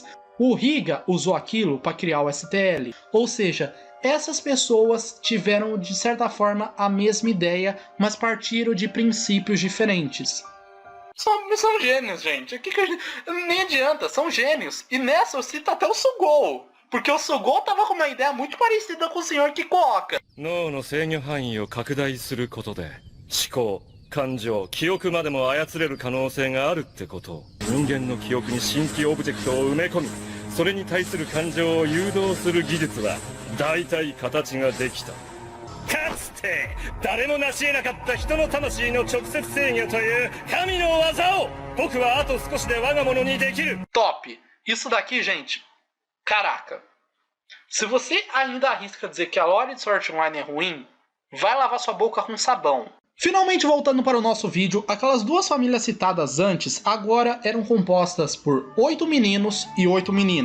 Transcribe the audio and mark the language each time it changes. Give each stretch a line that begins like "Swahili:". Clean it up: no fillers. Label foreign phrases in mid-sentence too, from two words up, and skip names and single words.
Portuguese: O Higa usou aquilo para criar o STL. Ou seja, essas pessoas tiveram de certa forma a mesma ideia, mas partiram de princípios diferentes. São gênios, gente. Nem adianta, são gênios. E nessa eu cito até o Sugou. Porque o Sugou tava com uma ideia muito parecida com o Sr. Kikuoka.
Japanese: 脳の制御範囲を拡大することで思考、感情、記憶までも操れる可能性があるってこと。人間の記憶に新規オブジェクトを埋め込み、それに対する感情を誘導する技術は大体形ができた。かつて誰も成し得なかった人の魂の直接制御という神の技を僕はあと少しで我が物にできる。
Portuguese: Top! Isso daqui, gente, caraca. Se você ainda arrisca dizer que a lore de Sword Art Online é ruim, vai lavar sua boca com sabão. Finalmente voltando para o nosso vídeo, aquelas 2 famílias citadas antes agora eram compostas por 8 meninos e 8 meninas.